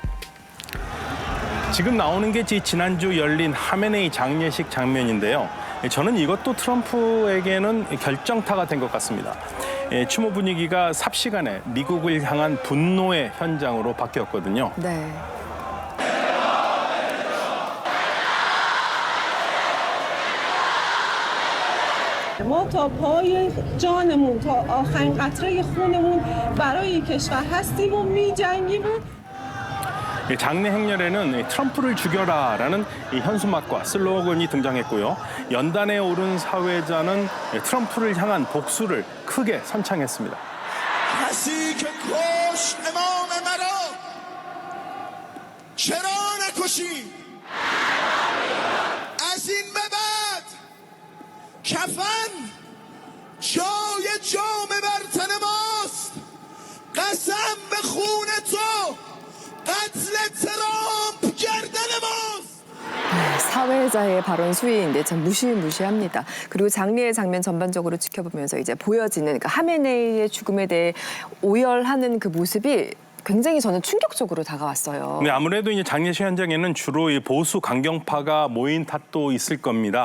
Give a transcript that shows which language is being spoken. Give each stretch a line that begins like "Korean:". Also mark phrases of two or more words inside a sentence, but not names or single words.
Korean: 지금 나오는 게 지난주 열린 하메네이 장례식 장면인데요. 저는 이것도 트럼프에게는 결정타가 된 것 같습니다. 추모 분위기가 삽시간에 미국을 향한 분노의 현장으로 바뀌었거든요. 네.
Persian: ما تا پای جانمون تا آخرین قطره خونمون برای این کشور هستیم و می‌جنگیم.
Korean: 장례 행렬에는 트럼프를 죽여라라는 현수막과 슬로건이 등장했고요. 연단에 오른 사회자는 트럼프를 향한 복수를 크게 선창했습니다.
Persian: کسی که کشت امام مرا چرا نکشی از این به بعد کفن جای جام بر تن ماست قسم به خون تو قتل ترامپ گردن ماست.
Korean: 사회자의 발언 수위인데 참 무시무시합니다. 그리고 장례의 장면 전반적으로 지켜보면서 이제 보여지는 그러니까 하메네이의 죽음에 대해 오열하는 그 모습이 굉장히 저는 충격적으로 다가왔어요. 네, 아무래도 이제 장례식 현장에는 주로 이 보수 강경파가 모인 탓도 있을 겁니다.